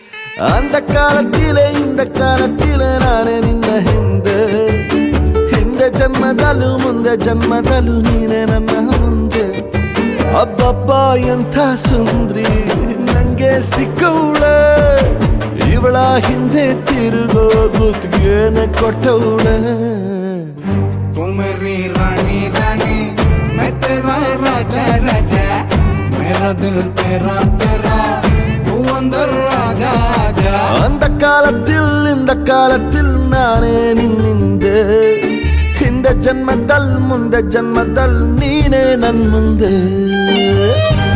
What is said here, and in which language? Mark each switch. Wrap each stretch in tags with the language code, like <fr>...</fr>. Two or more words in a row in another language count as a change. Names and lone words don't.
<ta>அந்த காலத்திலே இந்த காலத்திலே</ta> <kn>ನಾನೇ ನಿನ್ನ ಹಿಂದೆ ಹಿಂದೆ ಜನ್ಮದಲ್ಲೂ ಮುಂದೆ ಜನ್ಮದಲ್ಲೂ ನೀನೆ ನನ್ನ ಮುಂದೆ ಅಬ್ಬಬ್ಬ ಎಂಥ ಸುಂದ್ರಿ ನಂಗೆ ಸಿಕ್ಕವಳೆ ಇವಳ ಹಿಂದೆ ತಿರುಗೋ ಗುತ್ತಿಗೆನ ಕೊಟ್ಟವಳೆ</kn> <hi>तू मेरी रानी रानी मैं तेरा राजा राजा मेरा दिल तेरा तेरा तू अंदर राजा आजा</hi> <ta>அந்த காலத்தில் இந்த காலத்தில் நானே</ta> <kn>ನಿನ್ನಿಂದೆ ಹಿಂದೆ ಜನ್ಮದಲ್ ಮುಂದೆ ಜನ್ಮದಲ್ ನೀನೇ ನನ್ ಮುಂದೆ</kn>